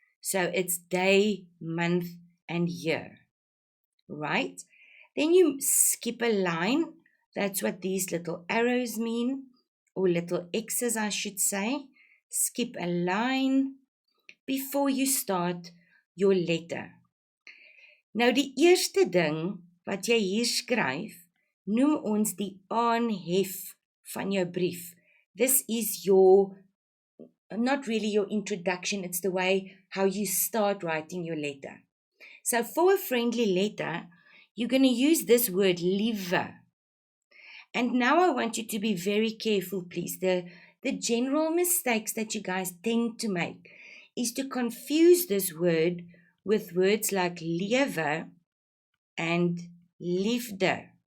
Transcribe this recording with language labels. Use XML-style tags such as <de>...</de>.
<en>So it's day, month, and year. Right? Then you skip a line. That's what these little arrows mean, or little X's I should say. Skip a line before you start your letter.</en> <af>Nou die eerste ding wat jy hier skryf, noem ons die aanhef van jou brief.</af> <en>This is not really your introduction, it's the way how you start writing your letter. So for a friendly letter, you're going to use this word liewe. And now I want you to be very careful, please. The general mistakes that you guys tend to make is to confuse this word with words like lewe and liefde.</en>